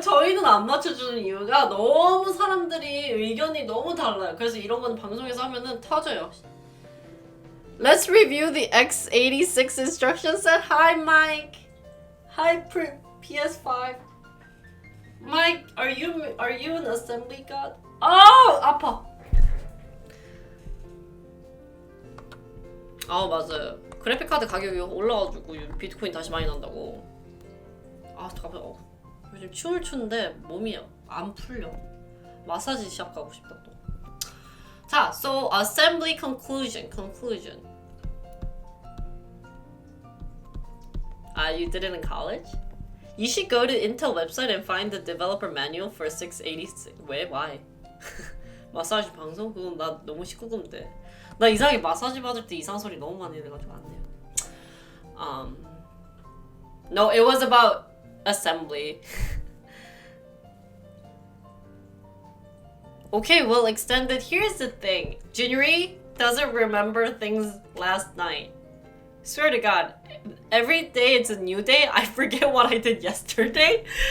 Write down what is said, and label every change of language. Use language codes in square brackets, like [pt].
[ko] 저희는 안 맞춰주는 이유가 너무 사람들이 의견이 너무 달라요. 그래서 이런 건 방송에서 하면은 터져요. [en] Let's review the x86 instruction set. Hi, Mike. Hi, PS5. Mike, are you an assembly god? [ko] 아파. 맞아요. 그래픽카드 가격이 올라가지고 비트코인 다시 많이 난다고. 잠깐만. 요즘 춤을 추는데 몸이 안 풀려. 마사지 시작하고 싶다 또. [en] 자, so assembly conclusion. You did it in college? You should go to Intel website and find the developer manual for 686. [ko] 왜? Why? 마사지 방송? 그건 나 너무 19금인데. 나 이상하게 마사지 받을 때 이상한 소리 너무 많이 내가지고 안 돼요. [en] No, it was about assembly. Okay, well extended. Here's the thing. Jinri doesn't remember things last night. Swear to God, every day it's a new day. I forget what I did yesterday.